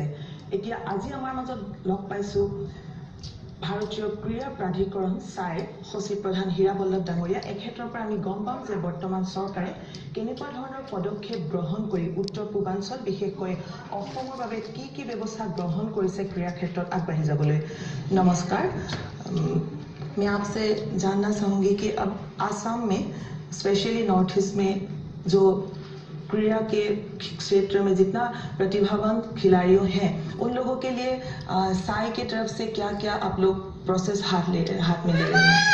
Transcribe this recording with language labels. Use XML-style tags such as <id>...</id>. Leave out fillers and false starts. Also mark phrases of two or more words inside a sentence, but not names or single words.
<as>এতিয়া আজি আমাৰ মাজত লগ পাইছো ভাৰতীয় ক্ৰীড়া প্ৰাধিকৰণ সাইৰ সচিব প্ৰধান হীৰা বল্লভ ডাঙৰীয়া। এই ক্ষেত্ৰৰ পৰা আমি গম পাম যে বৰ্তমান চৰকাৰে কেনেকুৱা ধৰণৰ পদক্ষেপ গ্ৰহণ কৰি উত্তৰ পূৰ্বাঞ্চল বিশেষকৈ অসমৰ বাবে কি ব্যৱস্থা গ্ৰহণ কৰিছে ক্ৰীড়া ক্ষেত্ৰত আগবাঢ়ি যাবলৈ।</as> <hi>নমস্कार, मैं आपसे जानना चाहूँगी कि अब आसाम में स्पेशली नॉर्थ ईस्ट में जो क्रीड़ा के क्षेत्र में जितना प्रतिभावान खिलाड़ी हैं उन लोगों के लिए साई की तरफ से क्या आप लोग प्रोसेस हाथ में ले रहे हैं?</hi>